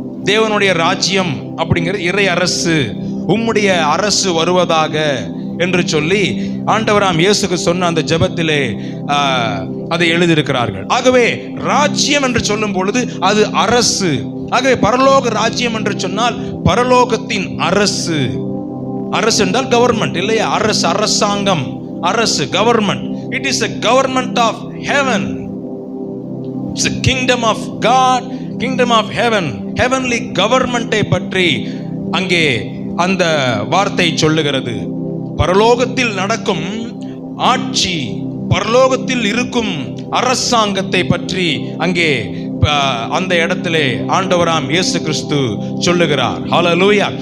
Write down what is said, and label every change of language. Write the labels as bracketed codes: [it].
[ta] தேவனுடைய ராஜ்யம் அப்படிங்கிறது இறை அரசு, உம்முடைய அரசு வருவதாக என்று சொல்லி ஆண்டவராம் இயேசுக்கு சொன்ன அந்த ஜெபத்திலே அதை எழுதியிருக்கிறார்கள். ஆகவே ராஜ்யம் என்று சொல்லும் பொழுது அது அரசு. ஆகவே பரலோக ராஜ்யம் என்று சொன்னால் பரலோகத்தின் அரசு. அரசு என்றால் கவர்மெண்ட் இல்லையா? அரசு, அரசாங்கம், அரசு, government. [en] It is a government of heaven. It's a kingdom of God, kingdom of heaven. heavenly government- [ta] ஐ பற்றி அங்கே அந்த வார்த்தை சொல்லுகிறது. பரலோகத்தில் நடக்கும் ஆட்சி, பரலோகத்தில் இருக்கும் அரசாங்கத்தை பற்றி அங்கே அந்த இடத்திலே ஆண்டவராம் இயேசு கிறிஸ்து சொல்லுகிறார். ஹல்லேலூயா.